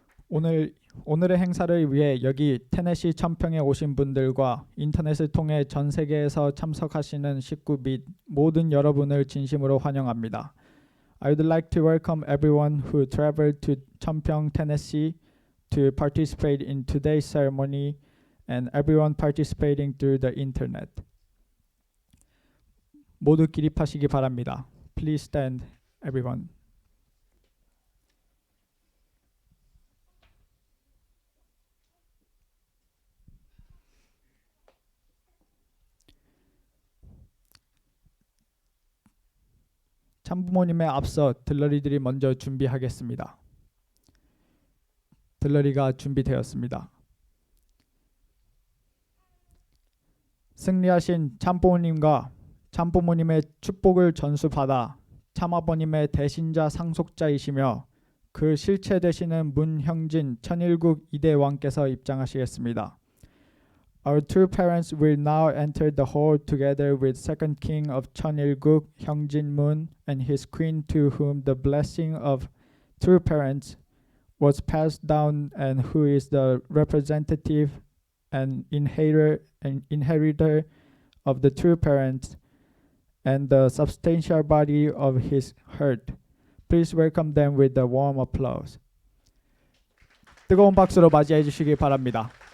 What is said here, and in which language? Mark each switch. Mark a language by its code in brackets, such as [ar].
[ko] 오늘의 행사를 위해 여기 테네시 천평에 오신 분들과 인터넷을 통해 전 세계에서 참석하시는 식구 및 모든 여러분을 진심으로 환영합니다. [en] I would like to welcome everyone who traveled to Cheonpyeong, Tennessee to participate in today's ceremony and everyone participating through the internet. [ko] 모두 기립하시기 바랍니다. [en] Please stand, everyone. [ko] 참부모님에 앞서 들러리들이 먼저 준비하겠습니다. 들러리가 준비되었습니다. 승리하신 참부모님과 참부모님의 축복을 전수받아 참아버님의 대신자 상속자이시며 그 실체 되시는 문형진 천일국 2대 왕께서 입장하시겠습니다. [en] Our two parents will now enter the hall together with second king of Cheonilguk, Hyungjin Moon, and his queen to whom the blessing of true parents was passed down and who is the representative and inheritor of the true parents and the substantial body of his herd. Please welcome them with a warm applause. [ko] 뜨거운 박수로 맞이해 주시기 바랍니다.